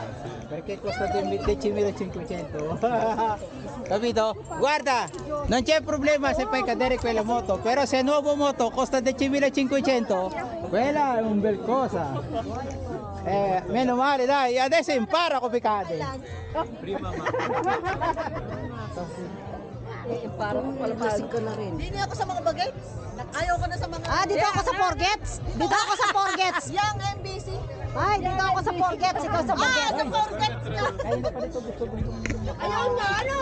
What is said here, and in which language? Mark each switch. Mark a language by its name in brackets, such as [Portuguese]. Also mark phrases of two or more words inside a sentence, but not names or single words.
[Italian] Perché costa 10.500. Capito? Guarda, non c'è problema se fai cadere quella moto, però se è nuovo moto costa 10.500, quella è un bel cosa. Meno male, dai, adesso impara come cade. [Filipino] Parang palamasin ko na rin. Hindi ako sa mga bagets. Ayaw ko na sa mga... Ah, dito ako sa Forgets. Dito ako sa Forgets. Yang MBC. Ay, dito ako sa Forgets. Ikaw sa Bagets. Ah, sa Forgets ka. Ayaw na, ano?